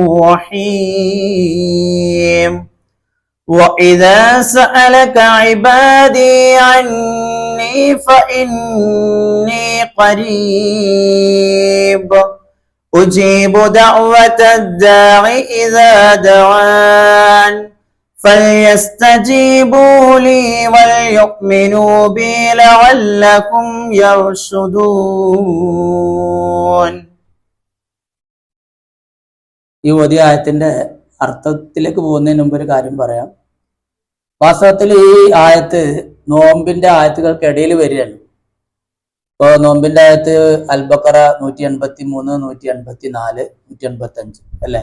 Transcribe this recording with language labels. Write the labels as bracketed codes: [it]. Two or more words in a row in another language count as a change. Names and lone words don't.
[ar] الرحيم وإذا سألك عبادي عني فإني قريب أجيب دعوة الداع إذا دعان فليستجيبوا لي وليؤمنوا بي لعلكم يرشدون. [ml] ഈ ആയത്തിന്റെ അർത്ഥത്തിലേക്ക് പോകുന്നതിന് മുമ്പ് ഒരു കാര്യം പറയാം. വാസ്തവത്തിൽ ഈ ആയത്ത് നോമ്പിന്റെ ആയത്തുകൾക്കിടയിൽ വരികയാണ്. ഇപ്പോ നോമ്പിന്റെ ആയത്ത് അൽ-ബഖറ 183, 184, 185 അല്ലെ.